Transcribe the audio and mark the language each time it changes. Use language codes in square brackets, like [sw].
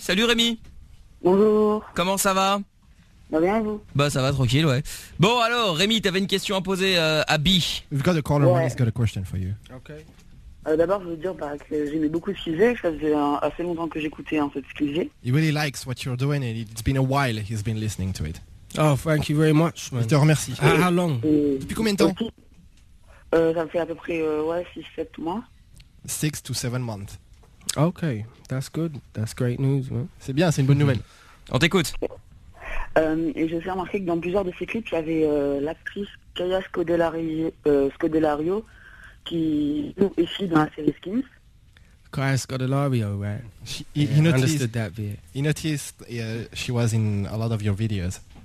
[fr] Salut Rémi. Bonjour. Comment ça va? Bien, vous? Bah ça va tranquille, ouais. Bon alors Rémi, t'avais une question à poser à Bi. [en] We've got a caller, ouais. Rémi's got a question for you. Okay. [fr] D'abord je veux dire que j'aimais beaucoup ce qu'il faisait. Ça faisait assez longtemps que j'écoutais en fait ce qu'il faisait. [en] He really likes what you're doing and it's been a while he's been listening to it. Oh thank you very much man. [fr] Je te remercie. [en] How long? [fr] Depuis combien de temps? Ça me fait à peu près 6-7 mois. [en] 6 to 7 months. Okay, that's good, that's great news man. [fr] C'est bien, c'est une bonne nouvelle. On t'écoute. Et je me suis remarqué que dans plusieurs de ses clips, il y avait l'actrice Kaya Scodelario qui joue ici dans la série Skins. [en] Kaya Scodelario, right? He noticed that bit. He noticed she was in a lot of your videos.